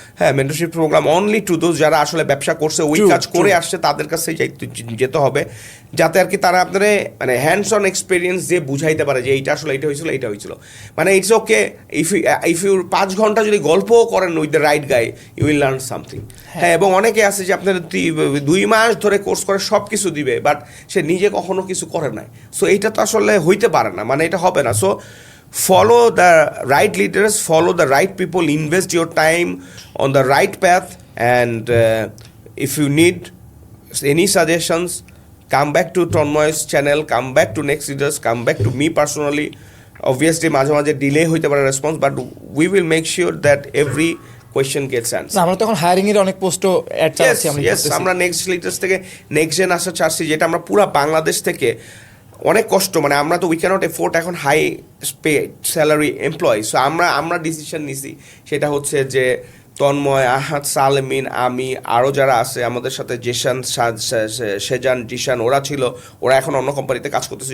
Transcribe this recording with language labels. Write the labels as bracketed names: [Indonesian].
[Bangla] হ্যাঁ, mentorship programme [English] only to those [Bangla] যারা আসলে ব্যবসা করছে, ওই কাজ করে আসছে, তাদের কাছে যেতে হবে, যাতে আর কি তারা আপনার মানে হ্যান্ডস অন এক্সপিরিয়েন্স দিয়ে বুঝাইতে পারে যে এইটা আসলে এইটা হয়েছিল। [English] মানে it's okay if you [Bangla] 5 ঘন্টা যদি গল্পও করেন [English] With the right guy, you will learn something. [Bangla] হ্যাঁ, এবং অনেকে আছে যে আপনার 2 মাস ধরে কোর্স করে সব কিছু দিবে, বাট সে নিজে কখনো কিছু করে নাই। সো এইটা তো আসলে হইতে পারে না, মানে এটা হবে না। [English] So follow the right leaders, follow the right people, invest your time on the right path, and if you need any suggestions, come back to Tanmoy's channel, come back to Next Leaders, come back to me personally. Obviously [Bangla] মাঝে মাঝে delay হইতে পারে response, [English] But we will make sure that every question gets answered. [Bangla] আমরা তখন hiring এর অনেক পোস্টও add চাচ্ছি। আমরা নেক্সট লিডার্স থেকে নেক্সট জেন আসা চাচ্ছি, যেটা আমরা পুরো বাংলাদেশ থেকে অনেক কষ্ট, মানে আমরা তো [English] we can't afford [Bangla] এখন high pay salary employee. So আমরা ডিসিশন নিছি, সেটা হচ্ছে যে তন্ময়, আহাদ, সালেমিন, আমি, আরও যারা আছে আমাদের সাথে, জেশান, সেজান, জিশান, ওরা ছিল, ওরা এখন অন্য কোম্পানিতে কাজ করতেছে।